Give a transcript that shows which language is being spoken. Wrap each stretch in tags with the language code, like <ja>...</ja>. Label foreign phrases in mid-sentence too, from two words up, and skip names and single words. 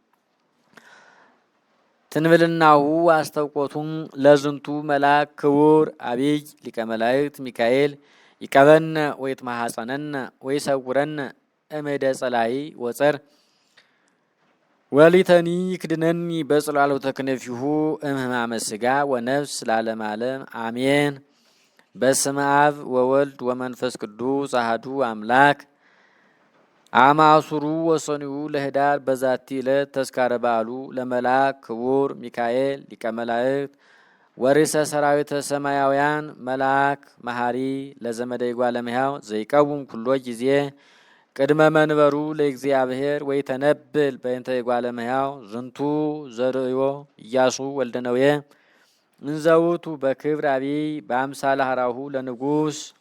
<gez>ትንብልናሁ አስተውቆቱም ለዝንቱ መልአክ ክቡር አብይ ሊቀ መላእክት ሚካኤል ይቀበነ ወይትማሐፀነነ ወይሰውረነ እምእደ ጸላኢ ወጸር ወሊተኒ ይክድነኒ በጽላሎተ ክነፊሁ እምህማመ ሥጋ ወነፍስ ለዓለመ ዓለም አሜን። በስመ አብ ወወልድ ወመንፈስ ቅዱስ አሐዱ አምላክ አማሱሩ ወሰኒዩ ለኅዳር በዛቲ ዕለት ተስካረ በዓሉ ለመልአክ ክቡር ሚካኤል ሊቀ መላእክት ወርእሰ ሰራዊተ ሰማያውያን መልአክ መሐሪ ለዘመደ እጓለ እመሕያው ዘይቀውም ኩሎ ጊዜ ቅድመ መንበሩ ለእግዚአብሔር ወይተነብል በእንተ እጓለ እመሕያው ዝንቱ ዘርእዮ ኢያሱ ወልደ ነዌ እንዘ ውእቱ በክብር አቢይ በአምሳለ ኀራሁ ለንጉሥ</gez>